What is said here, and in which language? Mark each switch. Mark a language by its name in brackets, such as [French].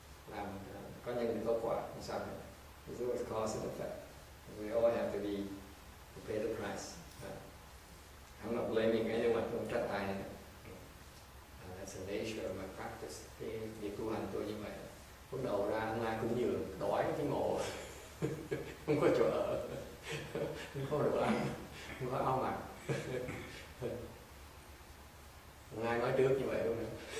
[Vietnamese] Làm có nhân thì có quả, không sao hết. [English] There's always cause and effect. We all have to pay the price. I'm not blaming anyone, [Vietnamese] không trách ai nữa. [English] That's the nature of my practice. [Vietnamese] Cái việc tu hành tôi như vậy. Lúc đầu ra hôm nay cũng như đói cái ngộ, không có chỗ ở, không có đồ ăn, không có áo mặc. Không ai nói trước như vậy luôn nữa.